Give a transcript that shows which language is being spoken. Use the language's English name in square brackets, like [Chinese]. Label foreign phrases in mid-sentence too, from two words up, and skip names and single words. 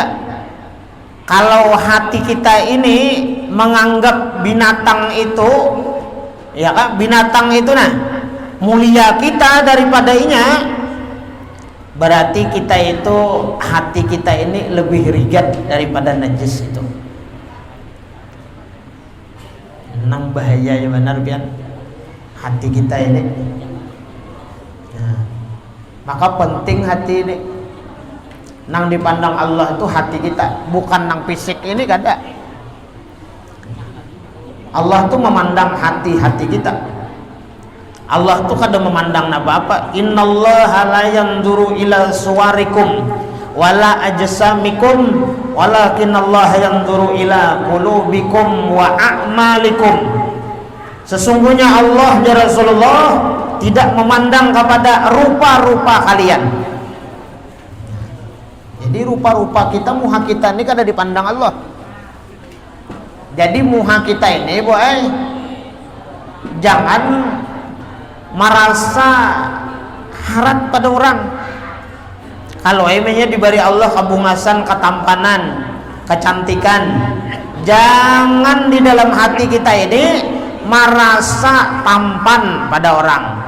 [Indonesian] Kalau hati kita ini menganggap binatang itu, ya kan, binatang itu mulia kita daripada inya, berarti kita itu, hati kita ini lebih rigat daripada najis itu. [Banjar] Nang bahaya ya benar pian hati kita ini. Nah, Maka penting hati ini. Nang dipandang Allah itu hati kita, bukan nang fisik ini kada. [Indonesian] Allah tuh memandang hati-hati kita. [Banjar] Allah tuh kada memandang apa-apa. [Arabic] إن الله لا ينظر إلى صوركم ولا أجسامكم ولكن الله ينظر إلى قلوبكم وأعمالكم. [Indonesian] Sesungguhnya Allah [Arabic] يا رسول الله [Indonesian] tidak memandang kepada rupa-rupa kalian. [Banjar] Jadi rupa-rupa kita, muha kita ini kada dipandang Allah. Jadi muha kita ini boy, jangan merasa harat pada orang. [Indonesian] Kalau emangnya diberi Allah kabungasan, ketampanan, kecantikan, jangan di dalam hati kita ini merasa tampan pada orang.